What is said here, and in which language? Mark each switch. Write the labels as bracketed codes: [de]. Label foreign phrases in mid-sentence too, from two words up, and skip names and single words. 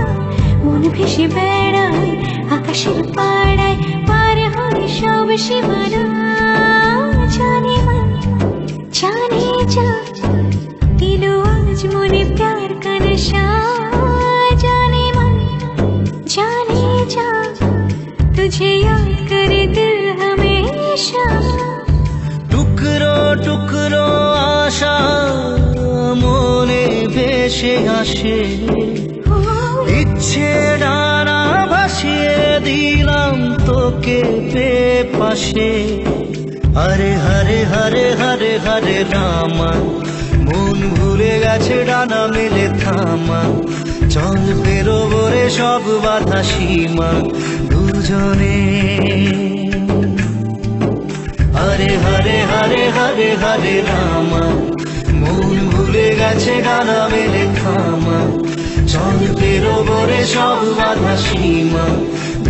[bn] মন ভেসে বেড়ায় আকাশের পাড়ায় পার হয় সব সীমানা। জানে মন জানে যা এলো আজ মোনে [hi] प्यार का नशा। [bn] জানে মন জানে যা [hi] तुझे याद करे दिल हमेशा। [bn] টুকরো টুকরো আশা মনে ভেসে আসে ইচ্ছে ডানা ভাসিয়ে দিলাম তোকে পাশে। হরে হরে হরে হরে হরে রামা মন ভুলে গেছে ডানা মেলে থামা। চল পেরোবো রে সব বাধা সীমা দুজনে। হরে হরে হরে হরে হরে রামা মন ভুলে গেছে ডানা মেলে থামা। চল পেরোবো রে সব বাধা সীমা।